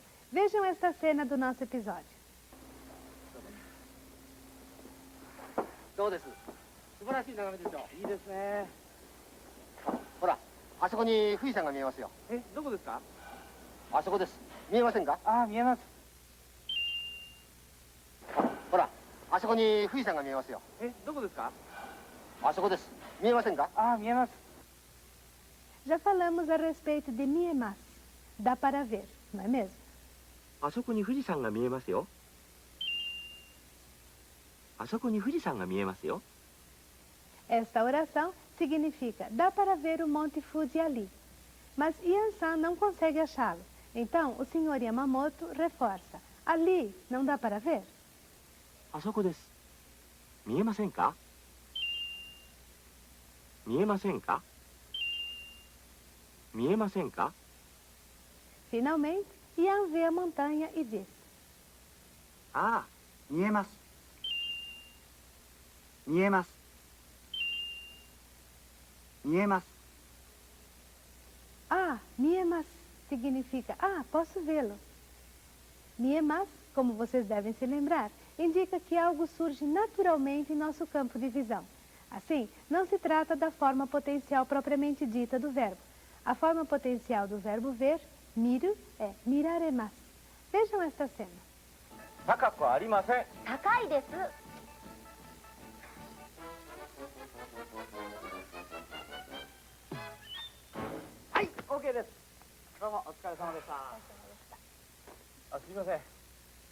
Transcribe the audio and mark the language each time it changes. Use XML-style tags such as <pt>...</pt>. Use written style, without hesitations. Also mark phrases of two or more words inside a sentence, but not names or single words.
<pt>Vejam esta cena do nosso episódio.</pt> <ja>どうです？素晴らしい眺めでしょう。いいですね。ほら、あそこに富士山が見えますよ。え、どこですか？あそこです。見えませんか？ああ、見えます。ほら、あそこに富士山が見えますよ。え、どこですか？あそこです。見えませんか？ああ、見えます。</ja> <pt>Já falamos a respeito de miemas. Dá para ver, não é mesmo?</pt> <ja>あそこに富士山が見えますよ。あそこに富士山が見えますよ。</ja> <pt>Esta oração significa dá para ver o Monte Fuji ali. Mas Yan-san não consegue achá-lo. Então, o Sr. Yamamoto reforça. Ali não dá para ver?</pt> <ja>あそこです。見えませんか？見えませんか？見えませんか？</ja> <pt>Finalmente, Yan vê a montanha e diz:</pt> <ja>ああ、見えます。見えます。見えます。</ja> <pt>Ah, miemas significa ah, posso vê-lo. Miemas, como vocês devem se lembrar, indica que algo surge naturalmente em nosso campo de visão. Assim, não se trata da forma potencial propriamente dita do verbo. A forma potencial do verbo ver, miru, é miraremas. Vejam esta cena.</pt> <ja>高くありません。高いです。はい、OK です。どうもお疲れ様でした。あ、すみません。</ja>